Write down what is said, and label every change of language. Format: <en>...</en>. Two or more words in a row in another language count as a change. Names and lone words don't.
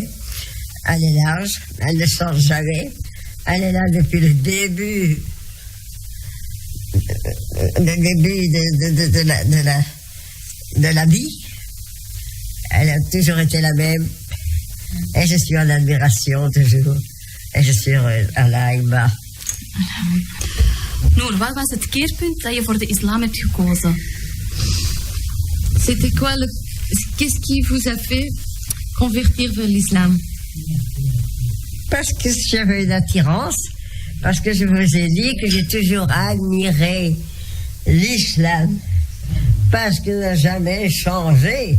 <fr>Elle est large, elle ne change jamais. Elle est là depuis le début. De la vie. Elle a toujours été la même. Et je suis en admiration toujours. En je suis heureuse.</fr> <ar>الله أكبر.</ar> <nl>Noor, wat was het keerpunt dat je voor de islam hebt gekozen?</nl> <fr>C'était quoi qu'est-ce qui vous a fait convertir vers l'islam? Parce que j'avais une attirance, parce que je vous ai dit que j'ai toujours admiré l'islam, parce qu'il n'a jamais changé.</fr>